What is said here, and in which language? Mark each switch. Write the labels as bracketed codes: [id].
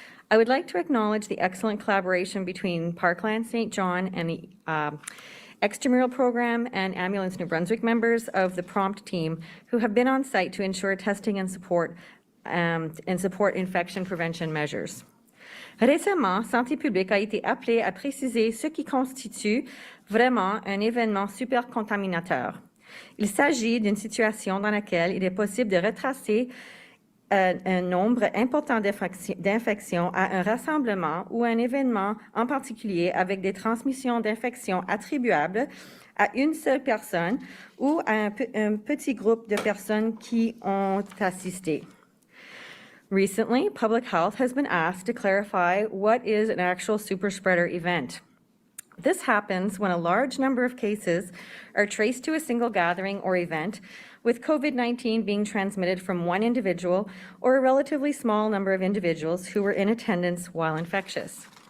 [en] I would like to acknowledge the excellent collaboration between Parkland St. John and the extramural program and Ambulance New Brunswick members of the prompt team who have been on site to ensure testing and support infection prevention measures. [fr] Récemment, Santé publique a été appelée à préciser ce qui constitue vraiment un événement super contaminateur. Il s'agit d'une situation dans laquelle il est possible de retracer un nombre important d'infections à un rassemblement ou un événement en particulier avec des transmissions d'infections attribuables à une seule personne ou à un petit groupe de personnes qui ont assisté. [en] Recently, Public Health has been asked to clarify what is an actual super spreader event. This happens when a large number of cases are traced to a single gathering or event, with COVID-19 being transmitted from one individual or a relatively small number of individuals who were in attendance while infectious.